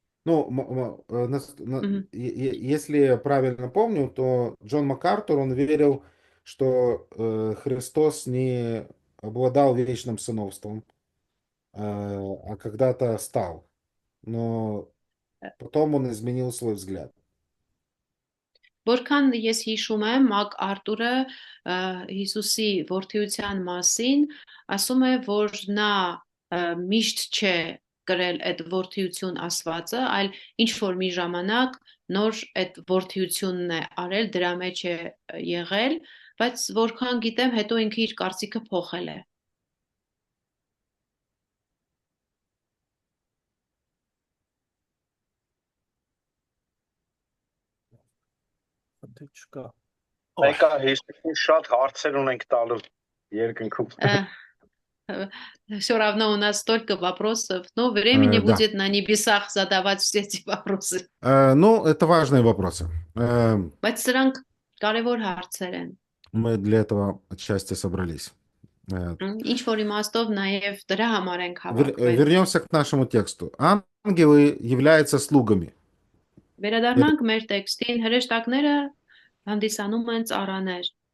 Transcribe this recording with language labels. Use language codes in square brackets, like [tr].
[ru] Ну, если я правильно помню, то Джон МакАртур, он верил, что Христос не обладал вечным сыновством, а когда-то стал. Но потом он изменил свой взгляд. [hy] Որքան ես հիշում եմ, Մակ Արտուրը Հիսուսի որդիության մասին ասում է, որ նա միշտ չէ կրել այդ որդիություն ասվածը, այլ ինչ որ մի ժամանակ նոր այդ որդիությունն է արել, դրա մեջ է եղել, բայց որքան գիտեմ, հետո ինքը իր կարծիքը փոխել է։ Մեկը հիշեցին շատ հարցեր ունենք տալու երկնքում։ [ru] Все равно у нас столько вопросов, но времени будет на небесах задавать все эти вопросы. Ну, это важные вопросы. [hy] Բայց սրանք կարևոր հարցեր են։ [ru] Мы для этого отчасти собрались. [hy] Ինչ որ իմաստով նաև դրա համար ենք հավաքվել։ [ru] Вернемся к нашему тексту. Ангелы являются слугами. [hy] Վերադառնանք մեր տեքստին, հրեշտակները հանդիսանում են ծառաներ։